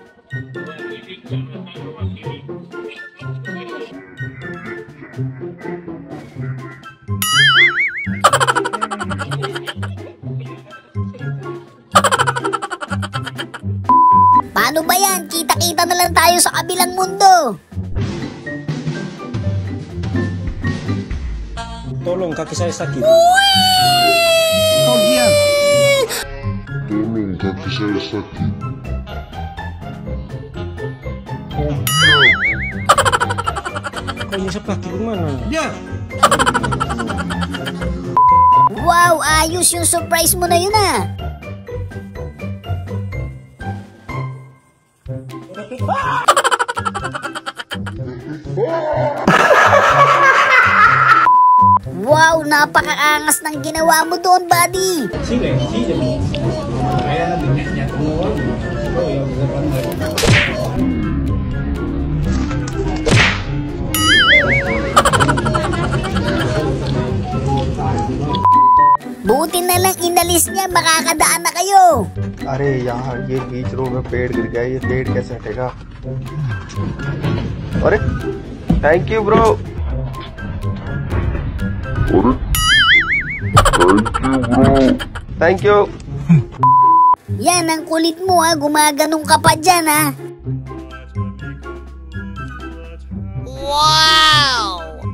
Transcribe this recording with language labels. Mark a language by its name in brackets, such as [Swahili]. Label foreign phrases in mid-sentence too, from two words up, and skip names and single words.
[Filipino] Paano ba yan? Kita-kita na lang tayo sa kabilang mundo. [Indonesian] Tolong, kaki saya sakit. Oh, iya. Tolong, kaki saya sakit. Kok nyisap kaki gimana? Ya. [Filipino] Wow, ayos yung surprise mo na yun ah. Wow, napakaangas ng ginawa mo doon, buddy. Sige, sige. Kaya niya tumawag. Oh, yung Buti na lang inalis niya, makakadaan na kayo. [Hindi] अरे यहाँ ये बीच रोड में पेड़ गिर गया, ये पेड़ कैसे हटेगा? [English] अरे thank you bro. Thank you. [Filipino] Yan, ang kulit mo ha. Gumaganong ka pa dyan ha. Wow!